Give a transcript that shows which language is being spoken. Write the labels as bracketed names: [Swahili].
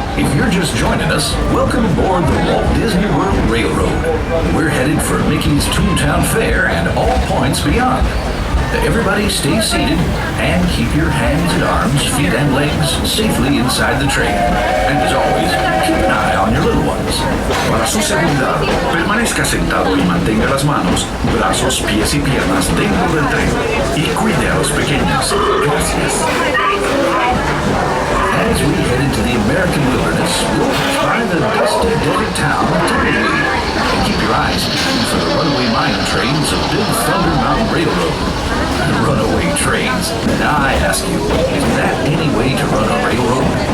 [English] If you're just joining us, welcome aboard the Walt Disney World Railroad. We're headed for Mickey's Toontown Fair and all points beyond. Everybody stay seated and keep your hands and arms, feet and legs safely inside the train. And as always, keep an eye on your little ones. [Spanish] Para su seguridad, permanezca sentado y mantenga las manos, brazos, pies y piernas dentro del tren. Y cuide a los pequeños. Gracias. [English] As we head into the American wilderness, we'll pass by the dusty desert town of Timberlake. And keep your eyes peeled for the runaway mine trains of Big Thunder Mountain Railroad. Runaway trains. Now I ask you, is that any way to run a railroad?